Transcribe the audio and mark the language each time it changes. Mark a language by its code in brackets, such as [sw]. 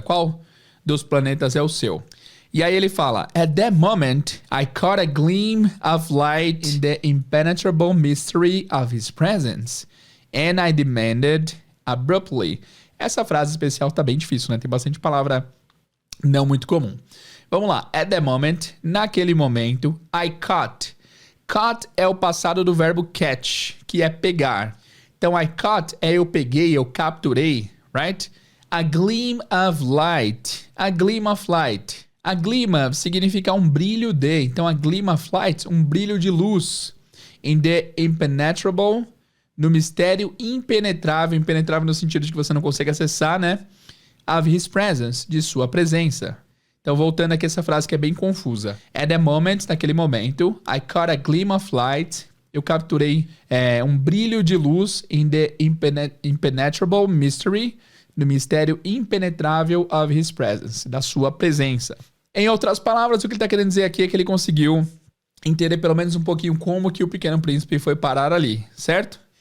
[pt] Qual dos planetas é o seu? E aí ele fala, [en] at that moment, I caught a gleam of light in the impenetrable mystery of his presence, and I demanded abruptly. [pt] Essa frase especial tá bem difícil, né? Tem bastante palavra não muito comum. Vamos lá. [en] At the moment, [pt] naquele momento, [en] I caught. [pt] Caught é o passado do verbo catch, que é pegar. Então, [en] I caught [pt] é eu peguei, eu capturei, right? [en] A gleam of light. A gleam of light. [pt] A gleam of significa um brilho de. Então, [en] a gleam of light, [pt] um brilho de luz. [en] In the impenetrable, [pt] no mistério impenetrável. Impenetrável no sentido de que você não consegue acessar, né? [en] Of his presence, [pt] de sua presença. Então, voltando aqui essa frase que é bem confusa. [en] At the moment, [pt] naquele momento, [en] I caught a gleam of light. [pt] Eu capturei um brilho de luz [en] in the impenetrable mystery, [pt] no mistério impenetrável [en] of his presence, [pt] da sua presença. Em outras palavras, o que ele está querendo dizer aqui é que ele conseguiu entender pelo menos um pouquinho como que o Pequeno Príncipe foi parar ali, certo?